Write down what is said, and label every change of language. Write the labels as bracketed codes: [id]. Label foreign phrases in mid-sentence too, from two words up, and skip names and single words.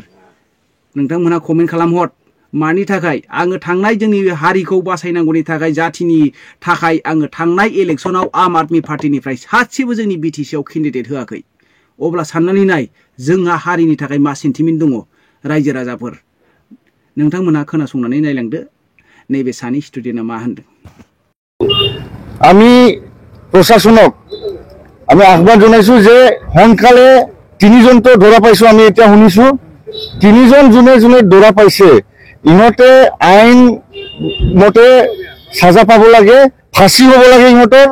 [brx] नोंथांमोनहा कमेन्ट खालामहर। मानि थाखाय आङो थांनाय जोंनि हारिखौ बासायनांगौनि थाखाय जाथिनि थाखाय आङो थांनाय इलेक्सनाव आम आदमि पार्टिनिफ्राय सासेबो जोंनि बिटिसिआव केन्डिडेट होआखै। अब्ला साननानै नाय जोंहा हारिनि थाखाय मा सेन्टिमेन्ट दङ रायजो राजाफोर। नोंथांमोनहा खोनासंनानै नायलांदो नैबे सानै स्टुडेन्टआ मा होनदों। [as] আমি প্ৰশাসনক আমি আহ্বান জনাইছো যে সোনকালে 3জনটো ধৰা পাইছো। আমি এতিয়া শুনিছো 3জন যোনে যোনে ধৰা পাইছে ইহঁতে আইন মতে সাজা পাব লাগে, ফাঁসি হ'ব লাগে ইহঁতৰ।